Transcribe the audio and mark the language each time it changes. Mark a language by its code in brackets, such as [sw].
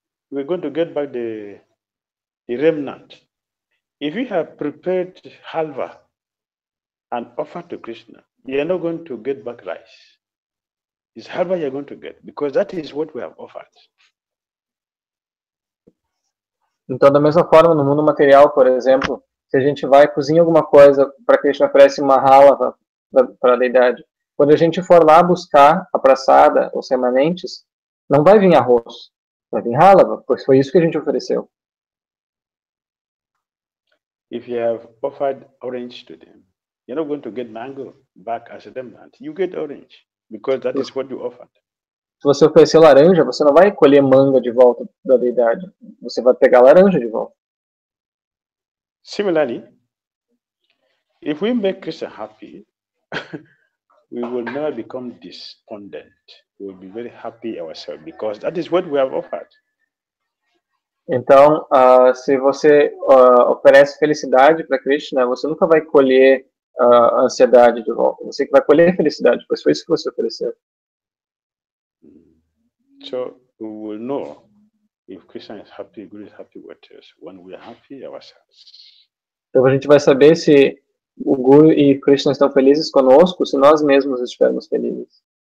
[en] We're going to get back the remnant. If you have prepared halva and offered to Krishna, you're not going to get back rice. It's halva you're going to get, because that is what we have offered. [pt] Então, da mesma forma, no mundo material, por exemplo, se a gente vai cozinhar alguma coisa para Krishna, oferece uma halva para a deidade. Quando a gente for lá buscar a praçada, os remanentes, não vai vir arroz, vai vir halva, pois foi isso que a gente ofereceu. [en] If you have offered orange to them, you're not going to get mango back as a remnant. You get orange, because that is what you offered. [pt] Se você oferecer laranja, você não vai colher manga de volta da deidade. Você vai pegar laranja de volta. [en] Similarly, if we make Krishna happy, we will never become despondent. We will be very happy ourselves, because that is what we have offered. [pt] Então, se você oferece felicidade para Krishna, você nunca vai colher ansiedade de volta. Você que vai colher felicidade, pois foi isso que você ofereceu. [en] So we will know if Krishna is happy, Guru is happy with us, when we are happy ourselves. [pt] Então a gente vai saber se o Guru e Krishna estão felizes conosco, se nós mesmos estivermos felizes.